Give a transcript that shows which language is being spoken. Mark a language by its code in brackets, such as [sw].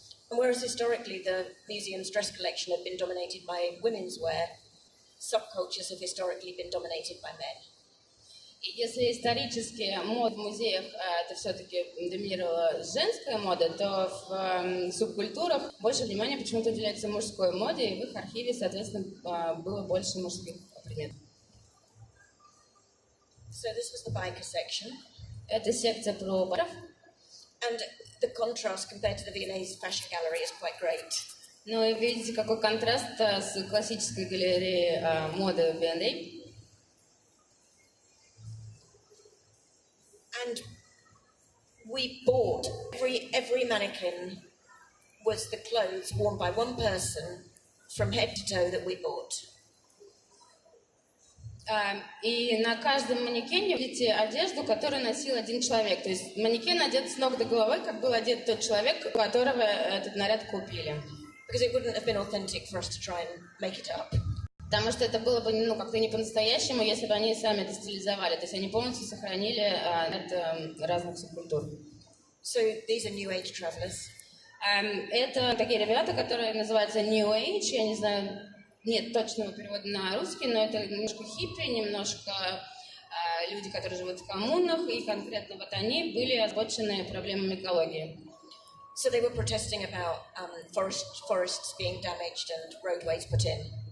[en] And whereas historically the museum's dress collection had been dominated by women's wear, subcultures have historically been dominated by men. [ru] И если исторически мод в музеях это все-таки доминировала женская мода, то в субкультурах больше внимания почему-то уделяется мужской моде, и в их архиве, соответственно, было больше мужских предметов. [en] So this was the biker section. [ru] Это секция про баров. [en] And the contrast compared to the Viennese fashion gallery is quite great. [ru] Ну и видите, какой контраст с классической галереей моды в Вене. [en] And we bought every mannequin was the clothes worn by one person from head to toe that we bought. [ru] И на каждом манекене видите одежду, которую носил один человек. То есть манекен одет с ног до головы, как был одет тот человек, у которого этот наряд купили. [en] Because it wouldn't have been authentic for us to try and make it up. [ru] Потому что это было бы как-то не по-настоящему, если бы они сами это стилизовали. То есть они полностью сохранили от разных субкультур. [en] So these are New Age travelers. [ru] Это такие ребята, которые называются New Age. Я не знаю, нет точного перевода на русский, но это немножко хиппи, немножко люди, которые живут в коммунах, и конкретно вот они были озабочены проблемами экологии. [en] So they were protesting about forests being damaged and roadways put in.